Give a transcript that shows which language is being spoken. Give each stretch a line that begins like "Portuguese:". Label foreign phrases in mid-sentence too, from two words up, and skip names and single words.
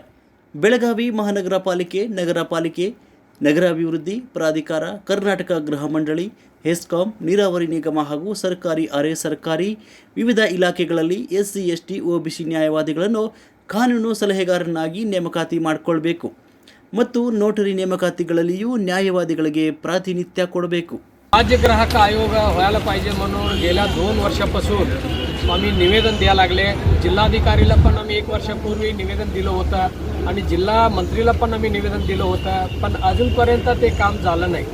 Kannada: ಬೆಳಗಾವಿ ಮಹಾನಗರ ಪಾಲಿಕೆ, ನಗರ ಪಾಲಿಕೆ, ನಗರಾಭಿವೃದ್ಧಿ ಪ್ರಾಧಿಕಾರ, ಕರ್ನಾಟಕ ಗೃಹ ಮಂಡಳಿ, ಹೆಸ್ಕಾಂ, ನೀರಾವರಿ ನಿಗಮ ಹಾಗೂ ಸರ್ಕಾರಿ, ಅರೆ ಸರ್ಕಾರಿ ವಿವಿಧ ಇಲಾಖೆಗಳಲ್ಲಿ ಎಸ್ಸಿ, ಎಸ್ಟಿ, ಒಬಿಸಿ ನ್ಯಾಯವಾದಿಗಳನ್ನು ಕಾನೂನು ಸಲಹೆಗಾರನಾಗಿ ನೇಮಕಾತಿ ಮಾಡಿಕೊಳ್ಬೇಕು ಮತ್ತು ನೋಟರಿ ನೇಮಕಾತಿಗಳಲ್ಲಿಯೂ न्यायवादिಗಳಿಗೆ प्रातिनिध्य ಕೊಡಬೇಕು.
Marathi: राज्य ग्राहक आयोग व्हायला पाहिजे म्हणून गेल्या 2 वर्षापासून आम्ही निवेदन द्यायला लागले. जिल्हाधिकारीला पण आम्ही 1 वर्षापूर्वी निवेदन दिलं होतं आणि जिल्हा मंत्रीला पण आम्ही निवेदन दिलं होतं, पण अजूनपर्यंत ते काम झालं नाही.